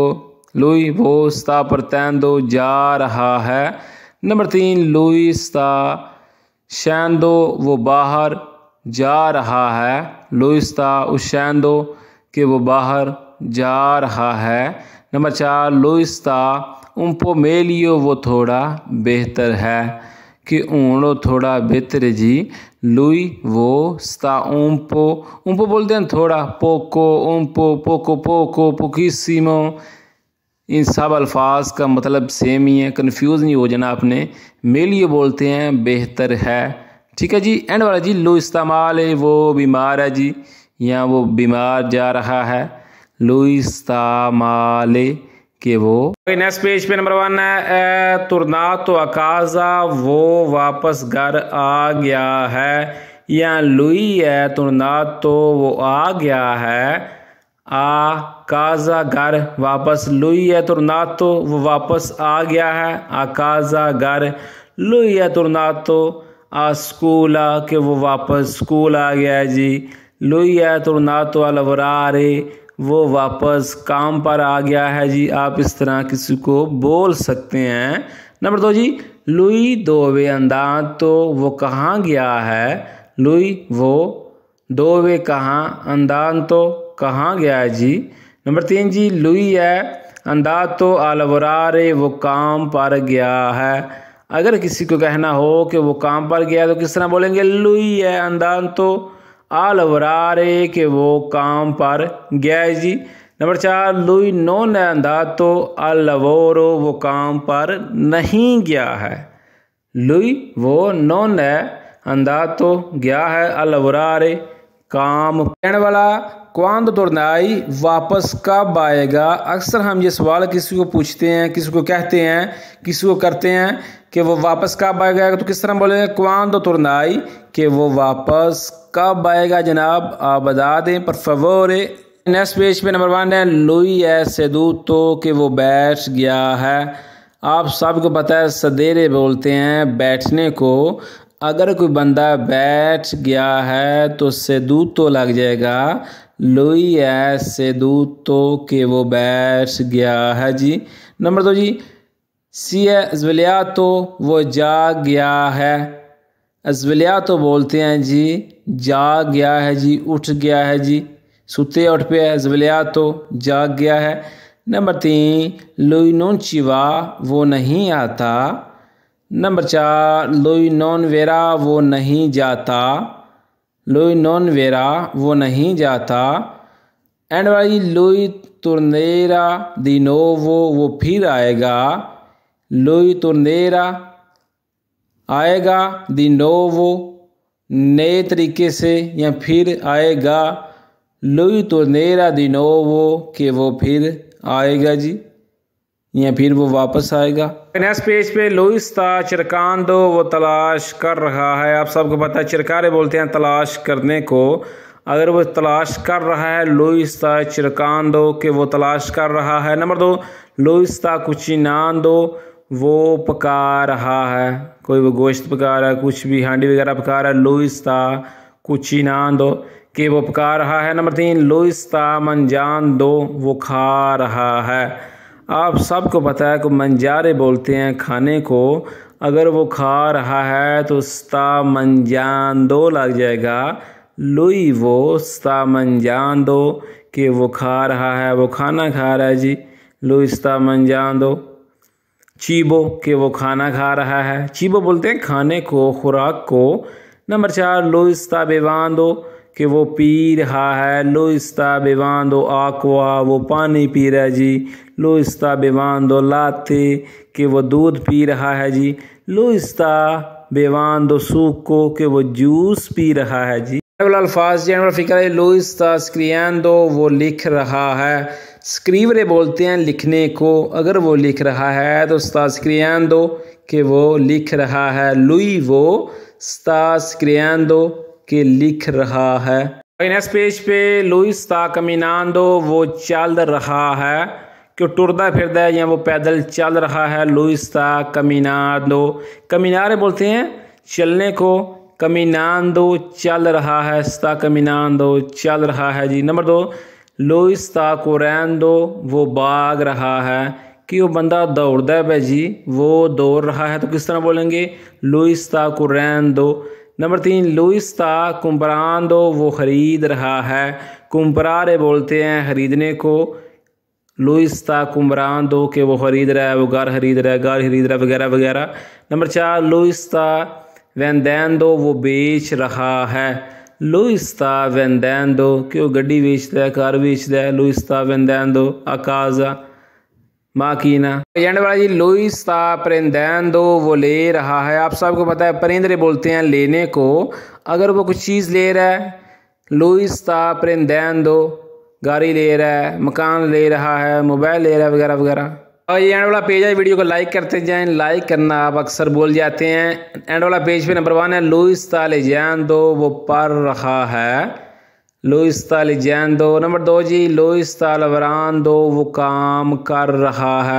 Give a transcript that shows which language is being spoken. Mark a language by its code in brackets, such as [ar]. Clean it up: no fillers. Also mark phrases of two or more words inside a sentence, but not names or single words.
[hi] लुई वो [it] sta partendo [hi] जा रहा है। नंबर 3, [it] lui sta scendo [hi] वो बाहर जा रहा है। [it] lui sta uscendo [hi] कि वो बाहर जा रहा है। नंबर 4, [it] lui sta un po' meglio [hi] वो थोड़ा बेहतर है, कि ऊँड़ो थोड़ा बेहतर है जी। लुई वो [it] sta un po' [hi] बोलते हैं थोड़ा, [it] poco un po' poco pochissimo। [hi] इन सब अल्फाज का मतलब सेम ही है, कंफ्यूज नहीं हो जाना आपने। मेलियो बोलते हैं बेहतर है, ठीक है जी। एंड वाला जी, [it] lui sta male [hi] वो बीमार है जी, या वो बीमार जा रहा है। [it] lui sta male [hi] कि वो। नेक्स्ट पेज पे नंबर 1 है, [it] tornato a casa [hi] वो वापस घर आ गया है, या [it] lui è tornato [hi] वो आ गया है। [it] a casa [hi] घर वापस, [it] lui è tornato [hi] वो वापस आ गया है। [it] a casa [hi] घर। [it] lui è tornato a scuola [hi] कि वो वापस स्कूल आ गया है जी। [it] lui è tornato a lavorare [hi] वो वापस काम पर आ गया है जी। आप इस तरह किसी को बोल सकते हैं। नंबर 2 जी, [it] lui dove andato [hi] वो कहाँ गया है। लुई वो dove कहाँ, andato कहाँ गया है जी। नंबर 3 जी, [it] lui è andato a lavorare [hi] वो काम पर गया है। अगर किसी को कहना हो कि वो काम पर गया तो किस तरह बोलेंगे? [it] lui è andato a lavorare, [hi] कि वो काम पर गया है जी। नंबर 4, [it] lui non è andato al lavoro, [hi] वो काम पर नहीं गया है। [it] lui वो non è andato [hi] गया है [it] a lavorare काम। [hi] कहने वाला [it] quando tornerai, [hi] वापस कब आएगा। अक्सर हम ये सवाल किसी को पूछते हैं, किसी को कहते हैं, किसी को करते हैं कि वो वापस कब आएगा, तो किस तरह बोलेंगे? [it] quando tornerai, [hi] कि वो वापस कब आएगा जनाब, आप बता दें [it] per favore. [hi] नेक्स्ट पेज पे नंबर 1 है [it] lui è seduto, [hi] कि वो बैठ गया है। आप सबको पता है सदेरे बोलते हैं बैठने को। अगर कोई बंदा बैठ गया है तो seduto लग जाएगा। [it] lui è seduto, [hi] कि वो बैठ गया है जी। नंबर 2 जी, [it] si è svegliato, [hi] वो जाग गया है। svegliato बोलते हैं जी जाग गया है जी, उठ गया है जी, सुते उठ पे है, svegliato जाग गया है। नंबर 3, [it] lui non ci va, [hi] वो नहीं आता। नंबर 4, [it] lui non verrà, [hi] वो नहीं जाता। [it] lui non verrà, [hi] वो नहीं जाता। एंड वाली [it] lui tornerà di nuovo, [hi] वो फिर आएगा। [it] lui tornerà [hi] आएगा [it] di nuovo [hi] नए तरीके से या फिर आएगा। [it] lui tornerà di nuovo, [hi] कि वो फिर आएगा जी या फिर वो वापस आएगा। नेक्स्ट पेज पे [it] lui sta cercando, [hi] वो तलाश कर रहा है। आप सबको पता है cercare बोलते हैं तलाश करने को। अगर वो तलाश कर रहा है [it] lui sta cercando, [hi] कि वो तलाश कर रहा है। नंबर 2, [it] lui sta cucinando, [hi] वो पका रहा है। कोई वो गोश्त पका रहा है, कुछ भी हांडी वगैरह पका रहा है। [it] lui sta cucinando, [hi] कि वो पका रहा है। नंबर 3, [it] lui sta mangiando, [hi] वो खा रहा है। आप सबको पता है कि mangiare बोलते हैं खाने को। अगर वो खा रहा है तो [it] sta mangiando [hi] लग जाएगा। [it] lui वो sta mangiando, [hi] कि वो खा रहा है, वो खाना खा रहा है जी। [it] lui sta mangiando। cibo, [hi] कि वो खाना खा रहा है। cibo बोलते हैं खाने को, खुराक को। नंबर 4, [it] lui sta bevando, [hi] कि वो पी रहा है। [it] lui sta bevando acqua, [hi] वो पानी पी रहा है जी। [it] lui sta bevando latte, [hi] कि वो दूध पी रहा है जी। [it] lui sta bevando succo, [hi] कि वो जूस पी रहा है जी। अल्फाज जनरल फिक्र है। [it] lui sta scrivendo, [hi] वो लिख रहा है। स्क्रीवरे बोलते हैं लिखने को। अगर वो लिख रहा है तो [it] sta scrivendo, [hi] कि वो लिख रहा है। [it] lui वो sta scrivendo, [hi] कि लिख रहा है। नेक्स्ट पेज पे [it] lui sta camminando, [hi] वो चल रहा है। कि [pa] ਟੁਰਦਾ ਫਿਰਦਾ [hi] है या वो पैदल चल रहा है। [it] lui sta camminando। [hi] camminare बोलते हैं चलने को। camminando चल रहा है। [it] sta camminando [hi] चल रहा है जी। नंबर 2, [it] lui sta correndo, [hi] वो भाग रहा है। कि वो बंदा दौड़ता है जी, वो दौड़ रहा है तो किस तरह बोलेंगे? [it] lui sta correndo। नंबर 3, lui sta comprando, [hi] वो खरीद रहा है। comprare बोलते हैं खरीदने को। [it] lui sta comprando, [hi] कि वो खरीद रहा है, वो घर खरीद रहा है, घर खरीद रहा है वगैरह वगैरह। नंबर 4, [it] lui sta vendendo, [hi] वो बेच रहा है। [it] lui sta vendendo, [hi] कि वो गड्डी बेचता है, कार बेचता है। [it] lui sta vendendo a casa माकीना। [hi] एंड वाला जी [it] lui sta prendendo, [hi] वो ले रहा है। आप सबको पता है prendere बोलते हैं लेने को। अगर वो कुछ चीज़ ले रहा है, [it] lui sta prendendo, [hi] गाड़ी ले रहा है, मकान ले रहा है, मोबाइल ले रहा है वगैरह वगैरह। और ये एंड वाला पेज है, वीडियो को लाइक करते जाएं। लाइक करना आप अक्सर भूल जाते हैं। एंड वाला पेज पे नंबर 1 है [it] lui sta leggendo, [hi] वो पढ़ रहा है। [it] lui sta leggendo। [hi] नंबर 2 जी [it] lui sta lavorando, [hi] वो काम कर रहा है।